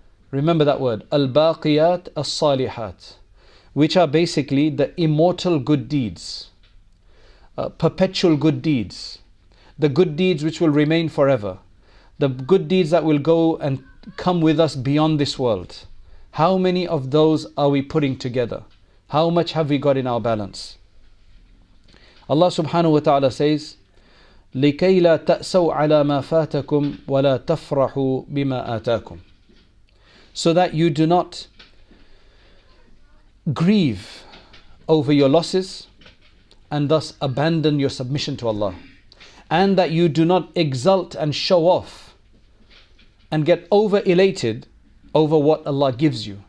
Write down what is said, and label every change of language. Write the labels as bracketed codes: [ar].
[en] Remember that word, al-baqiyat as-salihat, which are basically the immortal good deeds, perpetual good deeds, the good deeds which will remain forever, the good deeds that will go and come with us beyond this world. How many of those are we putting together? How much have we got in our balance? Allah subhanahu wa ta'ala says, [ar] لِكَيْ لَا تَأْسَوْا عَلَى مَا فَاتَكُمْ وَلَا تَفْرَحُوا بِمَا آتَاكُمْ. [en] So that you do not grieve over your losses and thus abandon your submission to Allah, and that you do not exult and show off and get over elated over what Allah gives you.